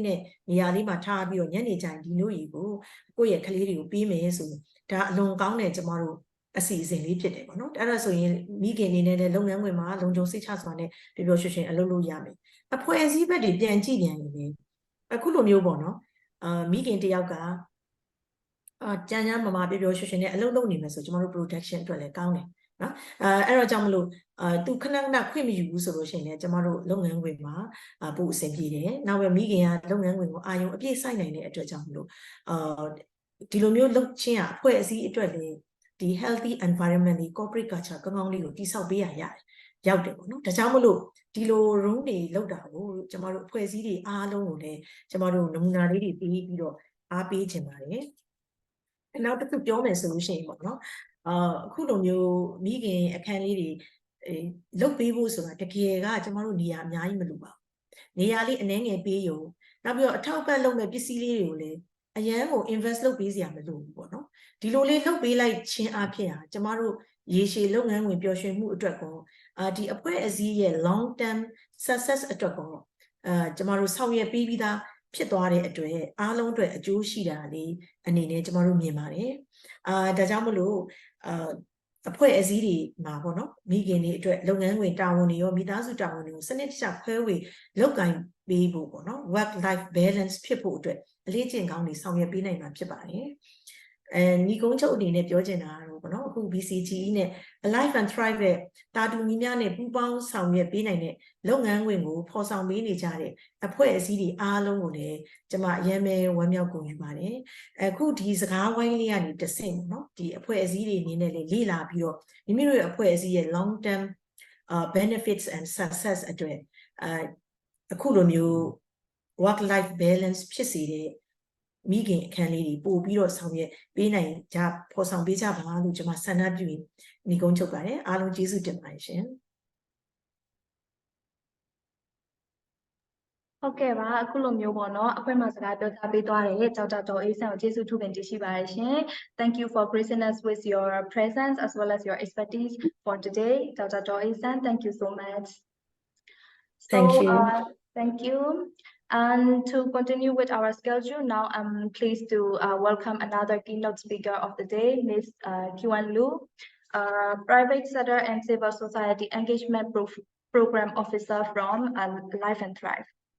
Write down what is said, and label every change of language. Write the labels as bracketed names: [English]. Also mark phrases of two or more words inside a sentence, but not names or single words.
[Burmese] တဲ့နေရာလေးမှာထားပြီးတော့ညနေကျရင်ဒီနှုတ်ရည်ကိုကိုယ့်ရဲ့ကလေးတွေကိုပေးမယ်ဆိုရင်ဒါအလွန်ကောင်းတဲ့ကျမတို့အစီအစဉ်လေးဖြစ်တယ်ပေါ့နော်အဲ့ဒါဆိုရင်မိခင်အနေနဲ့လည်းလုပ်ငန်းခွင်မှာလုံခြုံစိတ်ချစွာနဲ့ပျော်ပျော်ရွှင်ရွှင်အလုပ်လုပ်ရမယ်အဖွဲ့အစည်းဘက်တွေပြန်ကြည့်ပြန်ရင်လည်းအခုလိုမျိုးပေါ့နော်မိခင်တယောက်ကကြမ်းကြမ်းမာမာပျော်ပျော်ရွှင်ရွှင်နဲ့အလုပ်လုပ်နေမယ်ဆိုကျမတို့ protection အတွက်လည်းကောင်းတယ်နော်အဲ့တော့ကြောင့်မလို့ သူခဏခဏခွင့်မယူဘူးဆိုလို့ရှိရင်လည်းကျမတို့လုပ်ငန်းခွင်မှာပို့အဆင်ပြေတယ်နောက်ပဲမိခင်ကလုပ်ငန်းခွင်ကိုအာရုံအပြည့်စိုက်နိုင်တဲ့အတွက်ကြောင့်မလို့ဒီလိုမျိုးလုပ်ချင်းအဖွဲ့အစည်းအတွက်လည်းဒီ [English] healthy environment [Burmese] လေး [English] corporate culture [Burmese] ကောင်းကောင်းလေးကိုတည်ဆောက်ပေးရတယ်ရောက်တယ်ပေါ့နော်ဒါကြောင့်မလို့ဒီလို room တွေလောက်တာကိုကျမတို့အဖွဲ့အစည်းတွေအားလုံးကိုလည်းကျမတို့နမူနာလေးတွေပေးပြီးတော့အားပေးခြင်းပါတယ်နောက်တစ်ခုပြော မယ်ဆိုလို့ရှိရင်ပေါ့နော်အခုလိုမျိုးမိခင်အခန်းလေးတွေလုတ်ပေးဖို့ဆိုတာတကယ်ကကျမတို့နေရာအများကြီးမလိုပါဘူးနေရာလေးအနည်းငယ်ပေးရုံနောက်ပြီးတော့အထောက်အပံ့လုပ်မဲ့ပစ္စည်းလေးတွေကိုလည်းအရန်ကို invest လုပ်ပေးစရာမလိုဘူးပေါ့နော်ဒီလိုလေးလုပ်ပေးလိုက်ခြင်းအဖြစ်ဟာကျမတို့ရေရှည်လုပ်ငန်း ဝင်ပျော်ရွှင်မှုအတွက်ကောဒီအဖွဲ့အစည်းရဲ့ [English] long term success [Burmese] အတွက်ကောကျမတို့ဆောင်ရွက်ပေးပြီးသားဖြစ်သွားတဲ့အတွက်အားလုံးအတွက်အကျိုးရှိတာလေးအနေနဲ့ကျမတို့မြင်ပါတယ်ဒါကြောင့်မလို့အဖွဲ့အစည်းတွေမှာပေါ့နော်မိခင်တွေအတွက်လုပ်င န်းဝင်တာဝန်တွေရောမိသားစုတာဝန်တွေကိုစနစ်တကျခွဲဝေလုပ်ကိုင်ပေးဖို့ပေါ့နော် [English] work life balance [Burmese] ဖြစ်ဖို့အတွက်အလေးကျင့်ကောင်းတွေဆောင်ရွက်ပေးနိုင်မှာဖြစ်ပါတယ်ညီကုန်းချုပ်အနေနဲ့ ပြောချင်တာကတော့ပေါ့နော်အခု BCGE နဲ့ Alive and Thrive ရဲ့တာတူညီမျှနဲ့ပူးပေါင်းဆောင်ရွက်ပေးနိုင်တဲ့လုပ်ငန်းခွင်ကိုဖော်ဆောင်ပေးနေကြ တဲ့အဖွဲ့အစည်းတွေအားလုံးကိုလည်းကျွန်မအရင်ပဲဝမ်းမြောက်ဂုဏ်ယူပါတယ်အခုဒီစကားဝိုင်းလေးကနေတဆင့်ပေါ့နော်ဒီအဖွဲ့အစည်းတွေအနေနဲ့လေ့လာပြီးတော့မိမိတို့ရဲ့အဖွဲ့အစည်းရဲ့ [English] long term benefits and success [Burmese] အတွက်အခုလိုမျိုး [English] work life balance [Burmese] ဖြစ်စေတဲ့မိခင်အခန်းလေးတွေပို့ပြီးတော့ဆောင်ရွက်ပေးနိုင်ကြဖော်ဆောင်ပေးကြပါလို့ကျွန်မဆန္ဒပြုညီကုန်းချုပ်ပါတယ်အားလုံးကျေးဇူးတင်ပါတယ်ရှင် ဟုတ်ကဲ့ပါအခုလိုမျိုးပေါ့နော်အခွင့်အရေးစကားပြောကြားပေးသွားတဲ့ကျောက်တာတော်အေးဆန်ကိုကျေးဇူးထူးပင်တင်ရှိပါတယ်ရှင် [English] Thank you for gracing us with your presence as well as your expertise for today [Burmese] ကျောက်တာတော်အေးဆန် [English] thank you so much Thank you thank you and to continue with our schedule now I'm pleased to welcome another keynote speaker of the day Miss Q-An Lu private sector and civil society engagement program officer from Life and Thrive.